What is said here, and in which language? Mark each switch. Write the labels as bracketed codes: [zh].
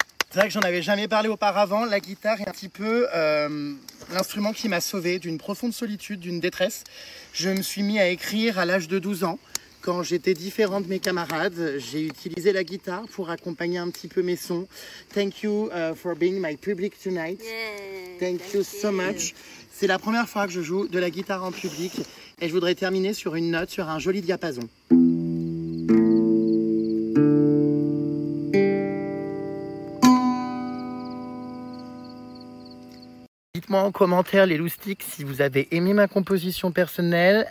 [fr] C'est vrai que j'en avais jamais parlé auparavant. La guitare est un petit peu l'instrument qui m'a sauvé d'une profonde solitude, d'une détresse. Je me suis mis à écrire à l'âge de 12 ans. Quand j'étais différent de mes camarades, j'ai utilisé la guitare pour accompagner un petit peu mes sons. [en] Thank you for being my public tonight. Thank you so much. [fr] C'est la première fois que je joue de la guitare en public et je voudrais terminer sur une note, sur un joli diapason. Dites-moi en commentaire les loustiques si vous avez aimé ma composition personnelle.